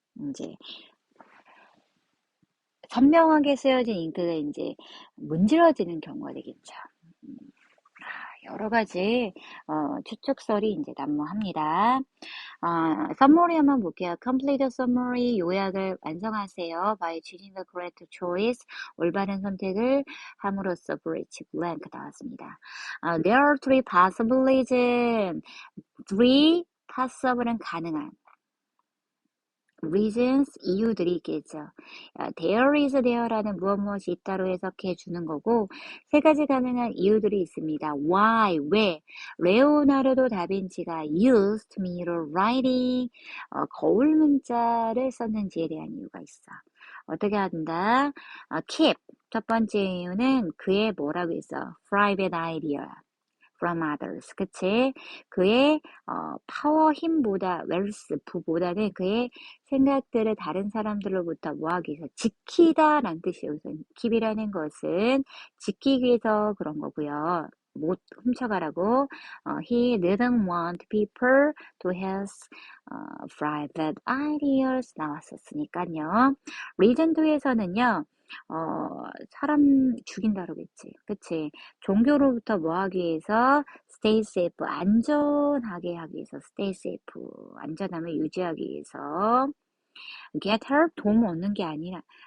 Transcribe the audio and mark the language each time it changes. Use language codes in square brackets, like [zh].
[ko] 이제 선명하게 쓰여진 잉크가 이제 문질러지는 경우가 되겠죠. 여러 가지 추측설이 이제 난무합니다. summary 한번 볼게요. [en] complete summary [ko] 요약을 완성하세요. [en] by choosing the correct choice [ko] 올바른 선택을 함으로써 [en] bridge blank [ko] 나왔습니다. [en] there are three possibilities. three possible [ko] 은 가능한. [en] reasons, [ko] 이유들이 있겠죠. [en] there is there [ko] 라는 무엇이 있다로 해석해 주는 거고 세 가지 가능한 이유들이 있습니다. why, 왜 레오나르도 다빈치가 [en] used mirror writing [ko] 거울 문자를 썼는지에 대한 이유가 있어. 어떻게 한다? keep 첫 번째 이유는 그의 뭐라고 했어? [en] private idea from others. [ko] 그치? 그의 파워 힘보다 웰스 부보다는 그의 생각들을 다른 사람들로부터 뭐하기 위해서 지키다 라는 뜻이에요. 우선 keep이라는 것은 지키기 위해서 그런 거고요. 못 훔쳐가라고. [en] He didn't want people to have private ideas [ko] 나왔었으니까요. reason 2에서는요. 사람 죽인다 그러겠지. 그치? 종교로부터 뭐 하기 위해서 [en] stay safe, [ko] 안전하게 하기 위해서 [en] stay safe, [ko] 안전함을 유지하기 위해서 [en] get help, [ko] 도움 얻는 게 아니야.